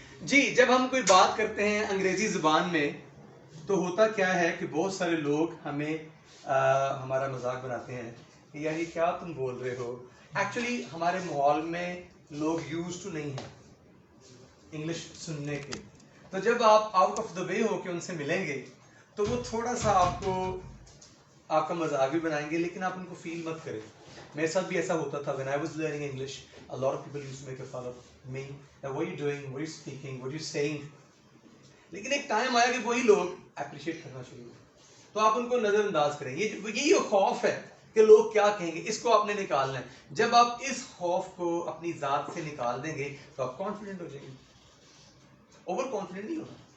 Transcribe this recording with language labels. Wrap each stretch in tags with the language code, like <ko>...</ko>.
<ur>جی جب ہم کوئی بات کرتے ہیں انگریزی زبان میں تو ہوتا کیا ہے کہ بہت سارے لوگ ہمیں ہمارا مذاق بناتے ہیں کہ یار یہ کیا تم بول رہے ہو. ایکچولی ہمارے ماحول میں لوگ یوز ٹو نہیں ہیں انگلش سننے کے, تو جب آپ آؤٹ آف دا وے ہو کے ان سے ملیں گے تو وہ تھوڑا سا آپ کا مذاق بھی بنائیں گے, لیکن آپ ان کو فیل مت کریں. میرے ساتھ بھی ایسا ہوتا تھا</ur> <en>when I was learning English, a lot of people used to make a fun of me, what are you doing, what are you speaking, what are you saying.</en> <ur>لیکن ایک ٹائم آیا کہ وہی لوگ اپریشیٹ کرنا شروع ہوئے, تو آپ ان کو نظر انداز کریں. یہی خوف ہے کہ لوگ کیا کہیں گے, اس کو آپ نے نکالنا ہے. جب آپ اس خوف کو اپنی ذات سے نکال دیں گے تو آپ کانفیڈنٹ ہو جائیں گے. اوور کانفیڈنٹ نہیں ہونا.</ur>